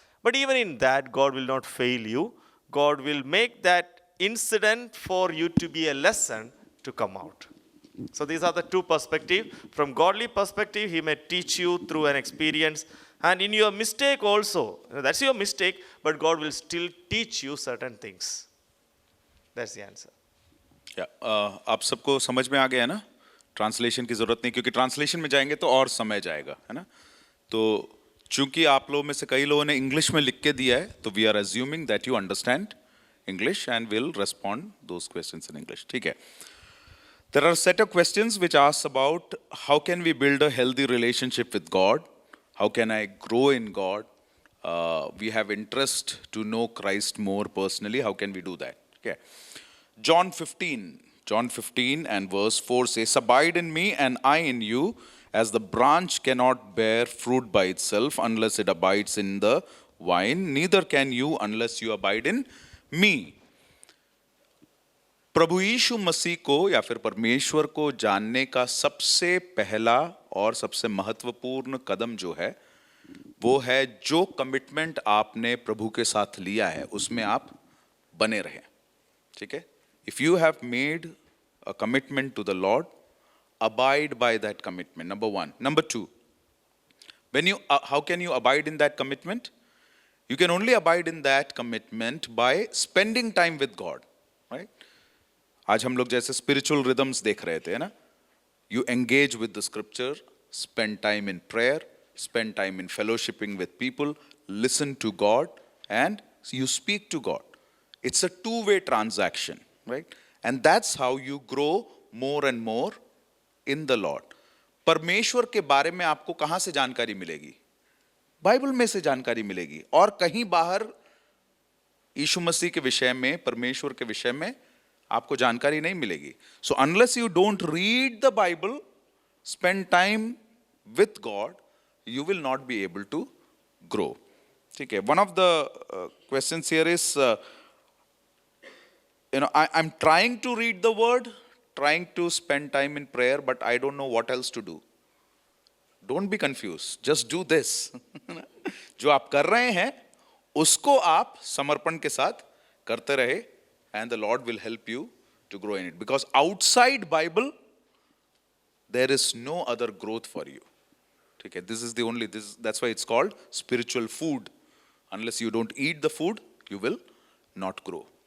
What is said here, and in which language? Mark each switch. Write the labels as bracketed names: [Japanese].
[English] But even in that, God will not fail you. God will make that incident for you to be a lesson to come out. So these are the two perspectives. From godly perspective, He may teach you through an experience. And in your mistake also, that's your mistake, but God will still teach you certain things. That's the answer. [Hindi] या आप सबको समझ में आ गया है ना? Translation की ज़रूरत नहीं, क्योंकि ट्रांसलेशन में जाएंगे तो और समय जाएगा, है ना? तो चूंकि आप लोगों में से कई लोगों ने इंग्लिश में लिख के दिया है, तो [English] we are assuming that you understand English and will respond those questions in English, [Hindi] ठीक है? [English] There are a set of questions which asks about how can we build a healthy relationship with God? How can I grow in God? We have interest to know Christ more personally. How can we do that? Okay. John 15 and verse 4 says, abide in me and I in you, As the branch cannot bear fruit by itself unless it abides in the vine, neither can you unless you abide in me. [Hindi] प्रभु यीशु मसीह को या फिर परमेश्वर को जानने का सबसे पहला और सबसे महत्वपूर्ण कदम जो है वो है जो कमिटमेंट आपने प्रभु के साथ लिया है उसमें आप बने रहें. ठीक है? [English] If you have made a commitment to the Lord, abide by that commitment. Number one. Number two, how can you abide in that commitment? You can only abide in that commitment by spending time with God. Right? [Hindi] आज हम लोग जैसे [English] spiritual rhythms [Hindi] देख रहे थे ना, [English] you engage with the scripture, spend time in prayer, spend time in fellowshipping with people, listen to God, and you speak to God. It's a two-way transaction, right? And that's how you grow more and more in the Lord. [Hindi] परमेश्वर के बारे में आपको कहां से जानकारी मिलेगी? Bible में से जानकारी मिलेगी, और कहीं बाहर यीशु मसीह के विषय में, परमेश्वर के विषय में आपको जानकारी नहीं मिलेगी. [English] So unless you don't read the Bible, spend time with God, you will not be able to grow. [Hindi] ठीक है? [English] One of the questions here is, I'm trying to read the word, trying to spend time in prayer, but I don't know what else to do. Don't be confused. Just do this. [Hindi] जो आप कर रहे हैं उसको आप समर्पण के साथ करते रहे, [English] and the Lord will help you to grow in it. Because outside Bible, there is no other growth for you. Okay, that's why it's called spiritual food. Unless you don't eat the food, you will not grow.